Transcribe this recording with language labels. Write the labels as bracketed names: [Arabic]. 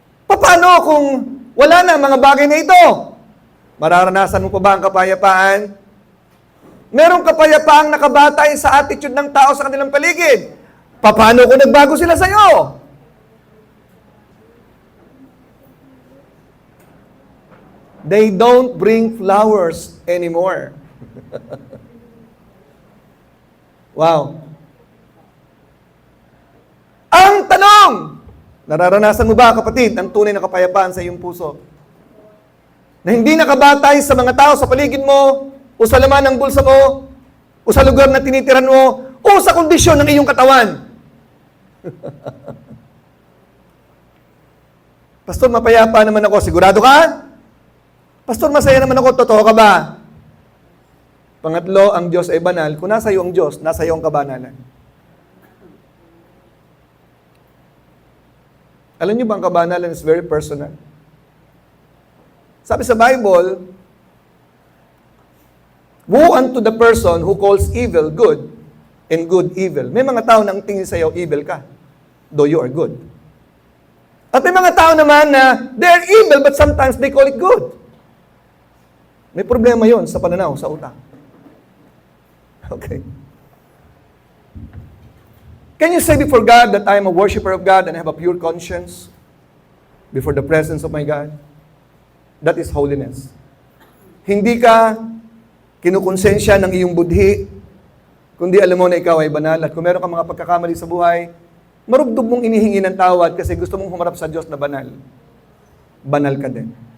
[Filipino] Paano kung wala na ang mga bagay na ito? Mararanasan mo pa ba ang kapayapaan? Merong kapayapaang nakabatay sa attitude ng tao sa kanilang paligid. Paano kung nagbago sila sa iyo? [English] They don't bring flowers anymore. Wow. [Filipino] Ang tanong, nararanasan mo ba, kapatid, ang tunay na kapayapaan sa iyong puso? Na hindi nakabatay sa mga tao sa paligid mo, o sa laman ng bulsa mo, o sa lugar na tinitiran mo, o sa kondisyon ng iyong katawan. Pastor, mapayapa naman ako. Sigurado ka? Pastor, masaya naman ako. Totoo ka ba? Pangatlo, ang Diyos ay banal. Kung nasa iyo ang Diyos, nasa iyo ang kabanalan. Alam niyo ba, ang kabanalan [English] is very personal. [Filipino] Sabi sa [English] Bible, woe unto the person who calls evil good and good evil. [Filipino] May mga tao na ang tingin sa iyo, evil ka, [English] though you are good. [Filipino] At may mga tao naman na [English] they're evil but sometimes they call it good. [Filipino] May problema yon sa pananaw, sa utak. Okay. [English] Can you say before God that I am a worshiper of God and I have a pure conscience before the presence of my God? That is holiness. [Filipino] Hindi ka kinukonsensya ng iyong budhi, kundi alam mo na ikaw ay banal. At kung meron ka mga pagkakamali sa buhay, marubdob mong inihingi ng tawad kasi gusto mong humarap sa Diyos na banal. Banal ka din.